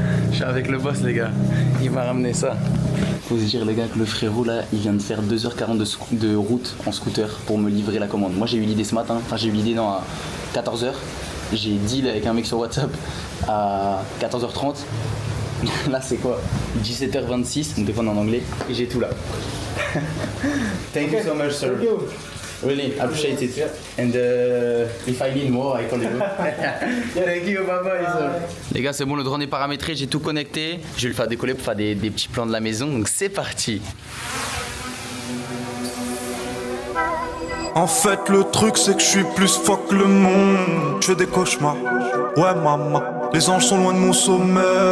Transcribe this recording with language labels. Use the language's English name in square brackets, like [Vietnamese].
[French] Je suis avec le boss, les gars. Il m'a ramené ça. Faut se dire, les gars, que le frérot là, il vient de faire 2h40 de route en scooter pour me livrer la commande. Moi, j'ai eu l'idée ce matin. Enfin, j'ai eu l'idée à 14h. J'ai deal avec un mec sur WhatsApp à 14h30. Là c'est quoi? 17h26, on téléphone en anglais et j'ai tout là. [English] Thank you so much sir. Really appreciate it. And if I need more, I call you. Thank you, bye bye sir. [French] Les gars, c'est bon, le drone est paramétré, j'ai tout connecté. Je vais le faire décoller pour faire des petits plans de la maison, donc c'est parti. En fait le truc c'est que je suis plus fuck que le monde. Je fais des cauchemars, ouais maman. Les anges sont loin de mon sommeil.